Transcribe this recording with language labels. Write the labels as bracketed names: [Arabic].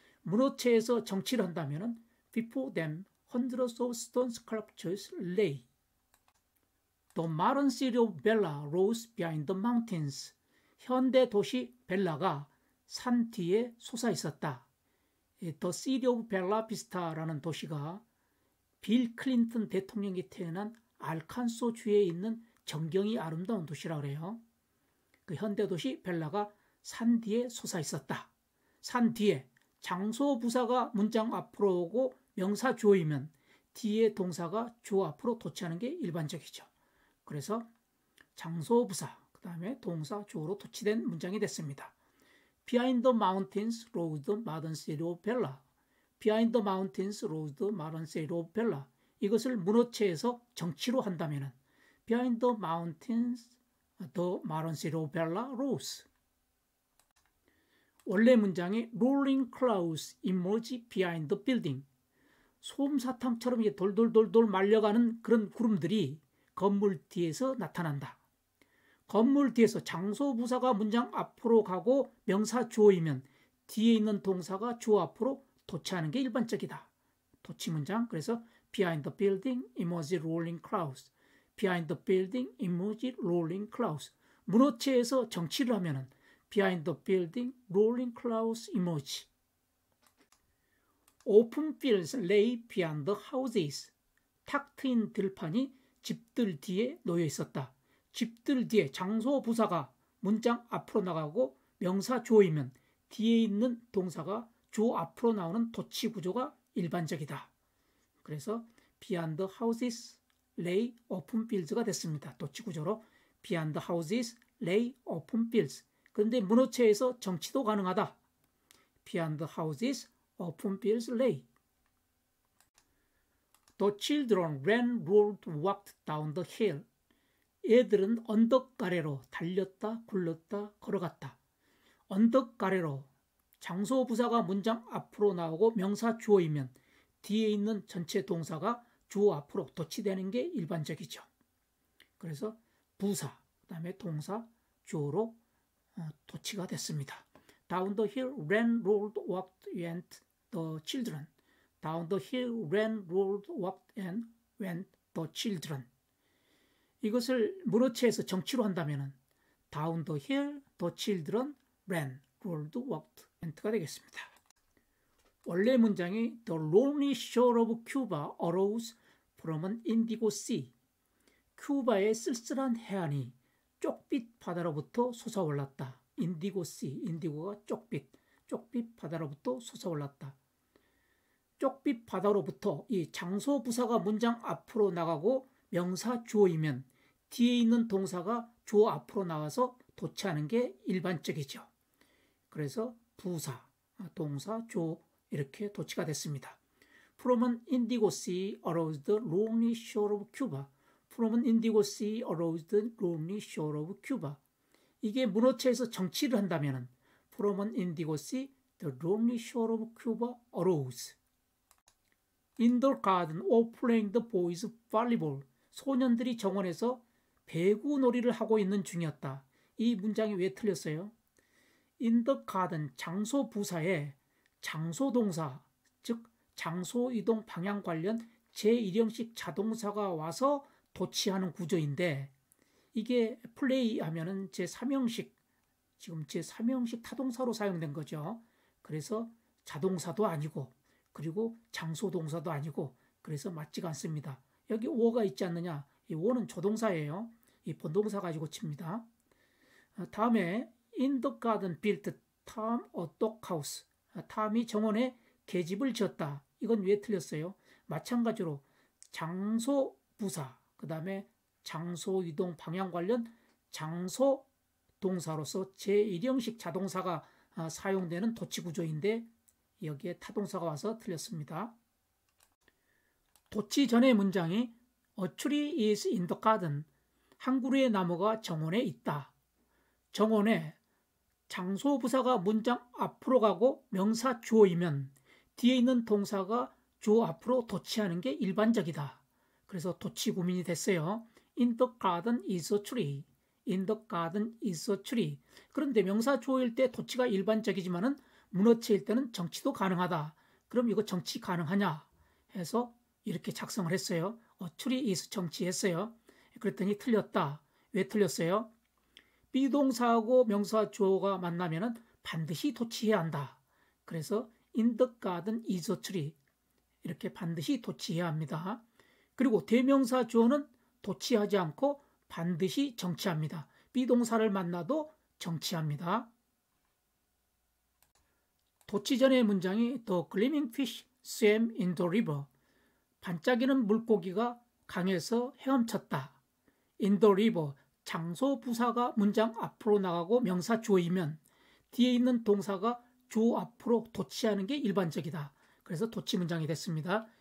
[Korean] 문어체에서 정치를 한다면 [English] Before them hundreds of stone sculptures lay. The modern city of Bella rose behind the mountains. [Korean] 현대 도시 벨라가 산 뒤에 솟아 있었다. The City of Bella Vista라는 도시가 빌 클린턴 대통령이 태어난 알칸소 주에 있는 정경이 아름다운 도시라고 그래요. 그 현대 도시 벨라가 산 뒤에 솟아 있었다. 산 뒤에 장소 부사가 문장 앞으로 오고 명사 주어이면 뒤에 동사가 주어 앞으로 도치하는 게 일반적이죠. 그래서 장소 부사 그 다음에 동사 주어로 도치된 문장이 됐습니다. [English] Behind the mountains rose the modern city of Bella. Behind the mountains rose the modern city of Bella. [Korean] 이것을 문어체에서 정치로 한다면 [English] Behind the mountains the modern city of Bella rose. [Korean] 원래 문장이 [English] Rolling clouds emerge behind the building. [Korean] 솜사탕처럼 돌돌돌돌 말려가는 그런 구름들이 건물 뒤에서 나타난다. 건물 뒤에서 장소 부사가 문장 앞으로 가고 명사 주어이면 뒤에 있는 동사가 주어 앞으로 도치하는 게 일반적이다. 도치 문장. 그래서 [English] behind the building emerge rolling clouds. behind the building emerge rolling clouds. [Korean] 문어체에서 정치를 하면은 [English] behind the building rolling clouds emerge. Open fields lay beyond the houses. [Korean] 탁 트인 들판이 집들 뒤에 놓여 있었다. 집들 뒤에 장소 부사가 문장 앞으로 나가고 명사 주어이면 뒤에 있는 동사가 주 앞으로 나오는 도치 구조가 일반적이다. 그래서 [English] beyond the houses lay open fields가 [Korean] 됐습니다. 도치 구조로 [English] beyond the houses lay open fields. [Korean] 그런데 문어체에서 정치도 가능하다. [English] beyond the houses open fields lay. The children ran, rolled, walked down the hill. [Korean] 애들은 언덕 아래로 달렸다, 굴렀다, 걸어갔다. 언덕 아래로 장소 부사가 문장 앞으로 나오고 명사 주어이면 뒤에 있는 전체 동사가 주어 앞으로 도치되는 게 일반적이죠. 그래서 부사, 그 다음에 동사, 주어로 도치가 됐습니다. [English] Down the hill, ran, rolled, walked, went the children. Down the hill, ran, rolled, walked, and went the children. [Korean] 이것을 문어체에서 정치로 한다면 [English] Down the hill, the children ran, rolled, walked, went가 [Korean] 되겠습니다. 원래 문장이 [English] The lonely shore of Cuba arose from an indigo sea. [Korean] 큐바의 쓸쓸한 해안이 쪽빛 바다로부터 솟아올랐다. 인디고 sea, 인디고가 쪽빛 바다로부터 솟아올랐다. 쪽빛 바다로부터 이 장소 부사가 문장 앞으로 나가고 명사 주어이면 뒤에 있는 동사가 주어 앞으로 나와서 도치하는 게 일반적이죠. 그래서 부사, 동사, 주어 이렇게 도치가 됐습니다. [English] From an indigo sea arose the lonely shore of Cuba. From an indigo sea arose the lonely shore of Cuba. [Korean] 이게 문어체에서 정치를 한다면 [English] From an indigo sea the lonely shore of Cuba arose. In the garden or playing the boys volleyball. [Korean] 소년들이 정원에서 배구 놀이를 하고 있는 중이었다. 이 문장이 왜 틀렸어요? In the garden, 장소 부사에 장소 동사, 즉 장소 이동 방향 관련 제1형식 자동사가 와서 도치하는 구조인데 이게 플레이 하면은 제3형식, 지금 제3형식 타동사로 사용된 거죠. 그래서 자동사도 아니고 그리고 장소 동사도 아니고 그래서 맞지가 않습니다. 여기 오어가 있지 않느냐? 이 오어는 조동사예요. 이 본동사 가지고 칩니다. 다음에 [English] In the garden built Tom a doghouse. [Korean] 탐이 정원에 계집을 지었다. 이건 왜 틀렸어요? 마찬가지로 장소 부사, 그 다음에 장소 이동 방향 관련 장소 동사로서 제1형식 자동사가 사용되는 도치 구조인데 여기에 타동사가 와서 틀렸습니다. 도치 전의 문장이 [English] A tree is in the garden. [Korean] 한 그루의 나무가 정원에 있다. 정원에 장소 부사가 문장 앞으로 가고 명사 주어이면 뒤에 있는 동사가 주어 앞으로 도치하는 게 일반적이다. 그래서 도치 구민이 됐어요. [English] In the garden is a tree. In the garden is a tree. [Korean] 그런데 명사 주어일 때 도치가 일반적이지만은 문어체일 때는 정치도 가능하다. 그럼 이거 정치 가능하냐? 해서 이렇게 작성을 했어요. tree is 정치했어요. 그랬더니 틀렸다. 왜 틀렸어요? 비동사하고 명사 주어가 만나면은 반드시 도치해야 한다. 그래서 [English] in the garden is a tree. [Korean] 이렇게 반드시 도치해야 합니다. 그리고 대명사 주어는 도치하지 않고 반드시 정치합니다. 비동사를 만나도 정치합니다. 도치 전의 문장이 [English] The gleaming fish swam in the river. [Korean] 반짝이는 물고기가 강에서 헤엄쳤다. [English] In the river. [Korean] 장소 부사가 문장 앞으로 나가고 명사 주어이면 뒤에 있는 동사가 주어 앞으로 도치하는 게 일반적이다. 그래서 도치 문장이 됐습니다.